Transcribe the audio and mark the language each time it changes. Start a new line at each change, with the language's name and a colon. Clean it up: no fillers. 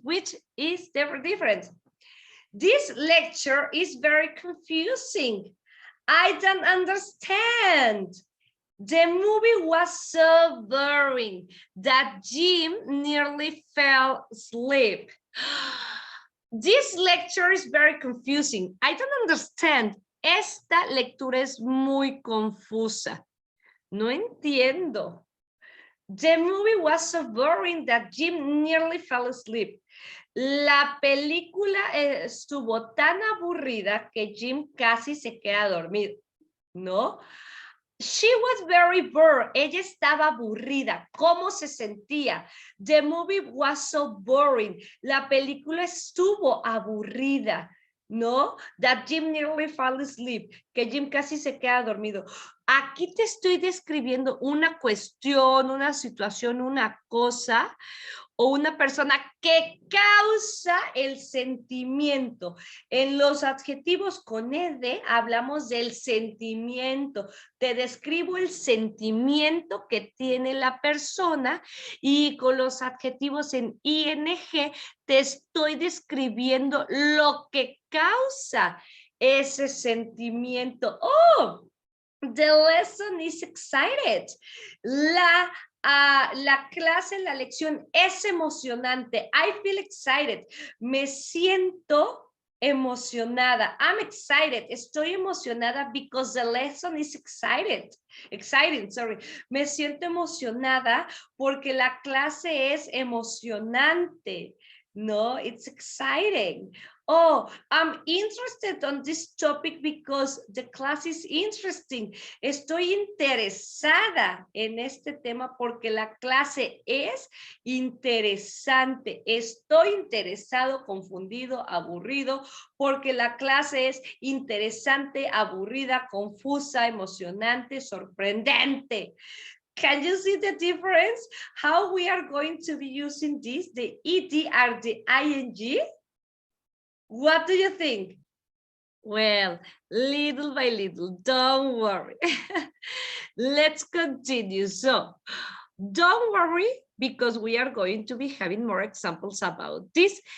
English: Which is the difference? This lecture is very confusing. I don't understand. The movie was so boring that Jim nearly fell asleep. This lecture is very confusing. I don't understand.
Spanish: Esta lectura es muy confusa. No entiendo.
English: The movie was so boring that Jim nearly fell asleep.
Spanish: La película estuvo tan aburrida que Jim casi se queda dormido, ¿no?
English: She was very bored.
Spanish: Ella estaba aburrida. ¿Cómo se sentía?
English: The movie was so boring.
Spanish: La película estuvo aburrida, ¿no?
English: That Jim nearly fell asleep.
Spanish: Que Jim casi se queda dormido. Aquí te estoy describiendo una cuestión, una situación, una cosa o una persona que causa el sentimiento. En los adjetivos con ed hablamos del sentimiento. Te describo el sentimiento que tiene la persona y con los adjetivos en ing te estoy describiendo lo que causa ese sentimiento.
English: Oh, the lesson is excited.
Spanish: La clase, la lección es emocionante.
English: I feel excited.
Spanish: Me siento emocionada.
English: I'm excited.
Spanish: Estoy emocionada
English: because the lesson is exciting, sorry.
Spanish: Me siento emocionada porque la clase es emocionante.
English: No, it's exciting. Oh, I'm interested on this topic because the class is interesting.
Spanish: Estoy interesada en este tema porque la clase es interesante. Estoy interesado, confundido, aburrido, porque la clase es interesante, aburrida, confusa, emocionante, sorprendente.
English: Can you see the difference? How we are going to be using this, the ed or the ing? What do you think? Well, little by little, don't worry. Let's continue. So, don't worry, because we are going to be having more examples about this.